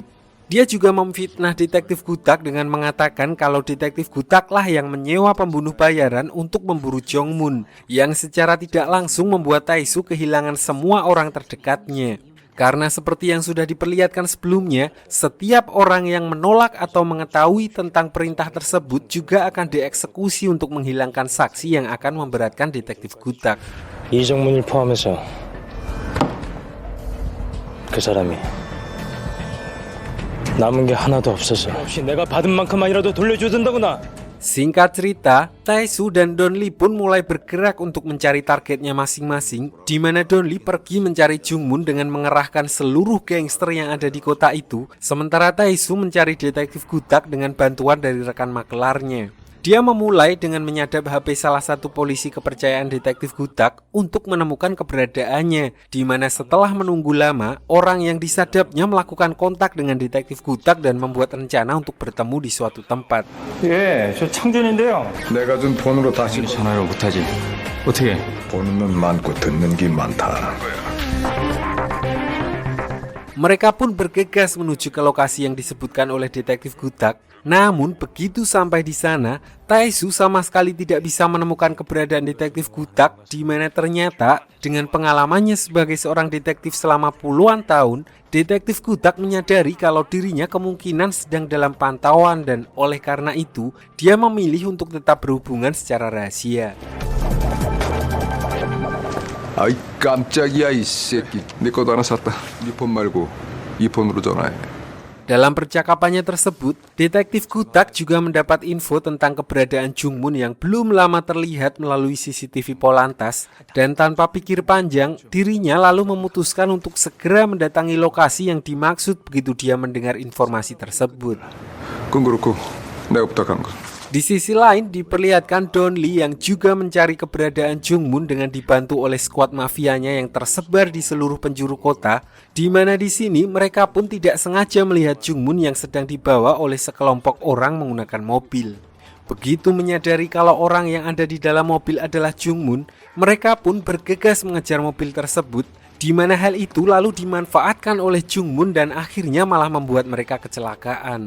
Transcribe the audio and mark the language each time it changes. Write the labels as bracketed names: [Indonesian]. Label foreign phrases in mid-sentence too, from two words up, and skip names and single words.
[Indonesian] Dia juga memfitnah detektif Gutak dengan mengatakan kalau detektif Gutak lah yang menyewa pembunuh bayaran untuk memburu Jongmun, yang secara tidak langsung membuat Taesu kehilangan semua orang terdekatnya. Karena seperti yang sudah diperlihatkan sebelumnya, setiap orang yang menolak atau mengetahui tentang perintah tersebut juga akan dieksekusi untuk menghilangkan saksi yang akan memberatkan detektif Gutak. [Korean] 이정문을 포함해서 그 사람이 남은 게 하나도 없어서 혹시 내가 받은 만큼만이라도 돌려주던다구나. [Indonesian] Singkat cerita, Tae-soo dan Don-lee pun mulai bergerak untuk mencari targetnya masing-masing, di mana Don-lee pergi mencari Jung-moon dengan mengerahkan seluruh gangster yang ada di kota itu, sementara Tae-soo mencari detektif Gutak dengan bantuan dari rekan makelarnya. Dia memulai dengan menyadap HP salah satu polisi kepercayaan detektif Gutak untuk menemukan keberadaannya, di mana setelah menunggu lama, orang yang disadapnya melakukan kontak dengan detektif Gutak dan membuat rencana untuk bertemu di suatu tempat. [Korean] 예, 저 창준인데요. 내가 준 폰으로 다시 전화를 못하지. 어떻게? 보는 눈 많고 듣는 귀 많다. [Indonesian] Mereka pun bergegas menuju ke lokasi yang disebutkan oleh detektif Gutak. Namun begitu sampai di sana, Tae-soo sama sekali tidak bisa menemukan keberadaan detektif Gutak, di mana ternyata dengan pengalamannya sebagai seorang detektif selama puluhan tahun, detektif Gutak menyadari kalau dirinya kemungkinan sedang dalam pantauan dan oleh karena itu dia memilih untuk tetap berhubungan secara rahasia. [Korean] 아이 깜짝이야 이 새끼. 내 것도 하나 샀다. 네 폰 말고 이 폰으로 전화해. [Indonesian] Dalam percakapannya tersebut, detektif Gutak juga mendapat info tentang keberadaan Jung-moon yang belum lama terlihat melalui CCTV Polantas, dan tanpa pikir panjang, dirinya lalu memutuskan untuk segera mendatangi lokasi yang dimaksud begitu dia mendengar informasi tersebut. [Korean] 그건 그렇고 내가 부탁한 거. [Indonesian] Di sisi lain diperlihatkan Don-lee yang juga mencari keberadaan Jung-moon dengan dibantu oleh skuad mafianya yang tersebar di seluruh penjuru kota, di mana di sini mereka pun tidak sengaja melihat Jung-moon yang sedang dibawa oleh sekelompok orang menggunakan mobil. Begitu menyadari kalau orang yang ada di dalam mobil adalah Jung-moon, mereka pun bergegas mengejar mobil tersebut, di mana hal itu lalu dimanfaatkan oleh Jung-moon dan akhirnya malah membuat mereka kecelakaan.